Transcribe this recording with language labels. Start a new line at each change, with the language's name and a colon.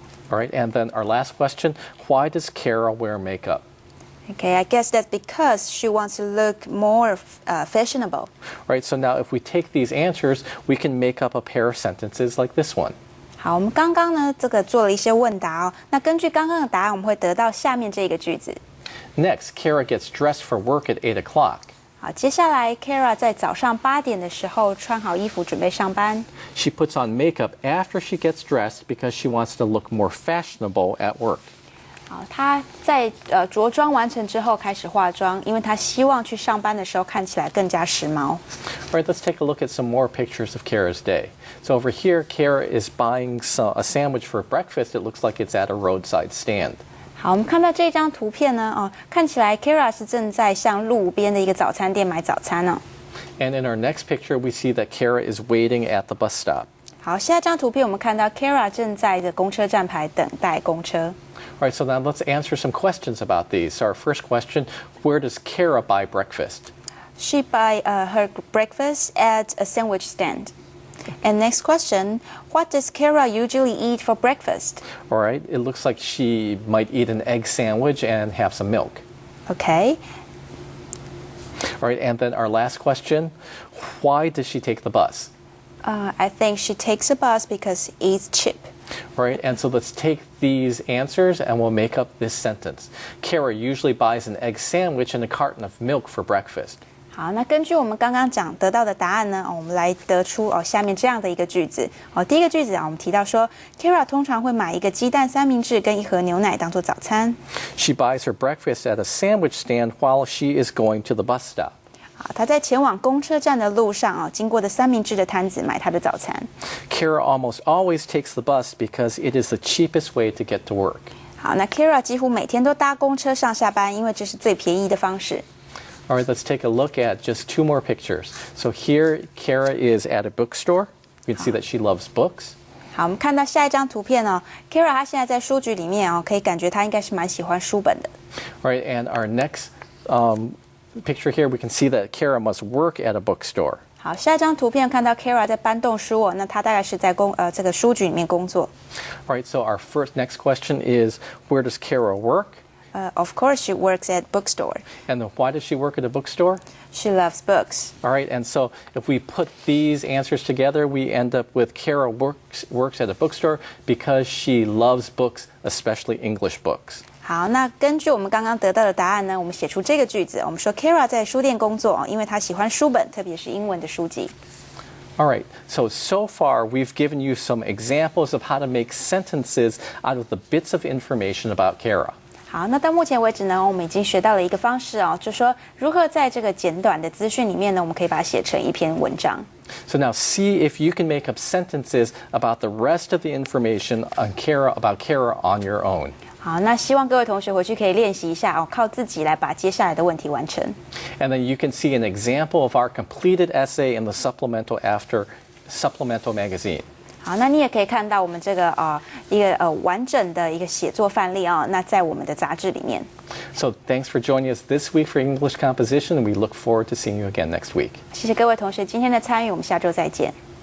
English: All right, and then our last question, why does Kara wear makeup? Okay, I guess that's because she wants to look more fashionable. Right, so now if we take these answers, we can make up a pair of sentences like this one.
Chinese: 好，我们刚刚呢这个做了一些问答哦，那根据刚刚的答案，我们会得到下面这个句子。
English: Next, Kara gets dressed for work at 8 o'clock.
Chinese: 好，接下来 Kara 在早上8点的时候穿好衣服准备上班。
English: She puts on makeup after she gets dressed because she wants to look more fashionable at work.
Chinese: 好，她在着装完成之后开始化妆，因为她希望去上班的时候看起来更加时髦。
English: All right, let's take a look at some more pictures of Kara's day. So over here, Kara is buying a sandwich for breakfast. It looks like it's at a roadside stand.
Chinese: 好，我们看到这张图片呢，看起来 Kara 是正在向路边的一个早餐店买早餐哦。
English: And in our next picture, we see that Kara is waiting at the bus stop.
Chinese: 好，下一张图片我们看到 Kara 正在的公车站牌等待公车。
English: All right, so now let's answer some questions about these. So our first question, where does Kara buy breakfast? She buy her breakfast at a sandwich stand. And next question, what does Kara usually eat for breakfast? All right, it looks like she might eat an egg sandwich and have some milk. Okay. All right, and then our last question, why does she take the bus? I think she takes a bus because it's cheap. All right, and so let's take these answers and we'll make up this sentence. Kara usually buys an egg sandwich and a carton of milk for breakfast.
Chinese: 好，那根据我们刚刚得到的答案呢，我们来得出下面这样的一个句子。第一个句子我们提到说 ，Kara 通常会买一个鸡蛋三明治跟一盒牛奶当做早餐。
English: She buys her breakfast at a sandwich stand while she is going to the bus stop.
Chinese: 好，她在前往公车站的路上经过的三明治的摊子买她的早餐。
English: Kara almost always takes the bus because it is the cheapest way to get to work.
Chinese: 好，那 Kara 几乎每天都搭公车上下班，因为这是最便宜的方式。
English: All right, let's take a look at just two more pictures. So here, Kara is at a bookstore. You can see that she loves books.
Chinese: 好，我们看到下一张图片Kara 她现在在书局里面可以感觉她应该是蛮喜欢书本的。
English: All right, and our next picture here, we can see that Kara must work at a bookstore.
Chinese: 好，下一张图片看到 Kara 在搬动书那她大概是在这个书局里面工作。
English: All right, so our next question is, where does Kara work? Of course, she works at bookstore. And then why does she work at a bookstore? She loves books. All right, and so if we put these answers together, we end up with Kara works at a bookstore because she loves books, especially English books.
Chinese: 好，那根据我们刚刚得到的答案呢，我们写出这个句子。我们说 Kara 在书店工作因为她喜欢书本，特别是英文的书籍。
English: All right, so far we've given you some examples of how to make sentences out of the bits of information about Kara.
Chinese: 好，那到目前为止呢，我们已经学到了一个方式就是说如何在这个简短的资讯里面呢，我们可以把它写成一篇文章。
English: So now see if you can make up sentences about the rest of the information about Kara on your own.
Chinese: 好，那希望各位同学回去可以练习一下靠自己来把接下来的问题完成。
English: And then you can see an example of our completed essay in the supplemental magazine.
Chinese: 好，那你也可以看到我们这个一个完整的一个写作范例那在我们的杂志里面。
English: So thanks for joining us this week for English Composition, and we look forward to seeing you again next week.
Chinese: 谢谢各位同学今天的参与，我们下周再见。